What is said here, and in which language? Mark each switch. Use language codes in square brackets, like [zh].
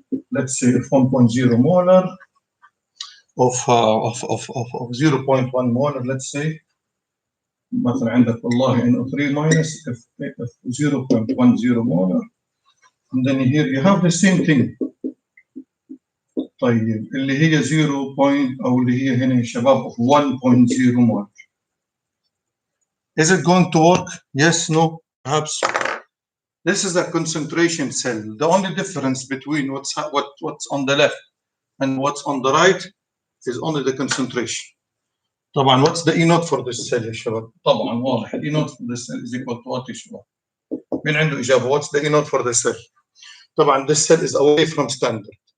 [en] Let's say 1.0 molar of 0.1 molar. Let's say [ar] مثلا عندك والله [en] NO3 minus of 0.10 molar, and then here you have the same thing. [ar] طيب اللي هي 0 point او اللي هي هنا يا شباب 1.0 مول. [en] Is it going to work? Yes, no, perhaps. This is a concentration cell. The only difference between what's on the left and what's on the right is only the concentration. طبعا what's the E naught for this cell [ar] يا شباب؟ [en] طبعا واضح ال E naught for this cell is equal to what يا شباب؟ [ar] مين عنده إجابة؟ [en] What's the E naught for this cell؟ طبعا this cell is away from standard.